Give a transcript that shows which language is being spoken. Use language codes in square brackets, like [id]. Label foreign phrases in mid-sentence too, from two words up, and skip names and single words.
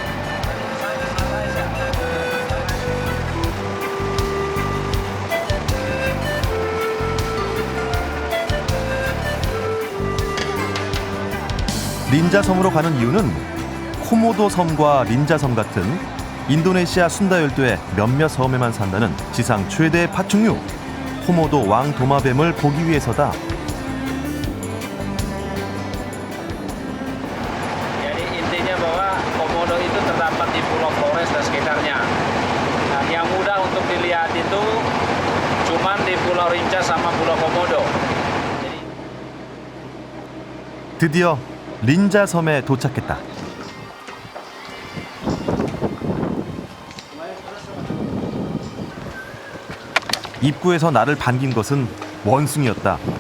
[ko] 린자 섬으로 가는 이유는 코모도 섬과 린자 섬 같은 인도네시아 순다 열도의 몇몇 섬에만 산다는 지상 최대 파충류 코모도 왕 도마뱀을 보기 위해서다. [id] Jadi intinya bahwa komodo itu terdapat di Pulau Flores dan sekitarnya. Nah, yang mudah untuk dilihat itu cuman di Pulau Rinca sama Pulau Komodo. [ko] 드디어 린자 섬에 도착했다. 입구에서 나를 반긴 것은 원숭이였다.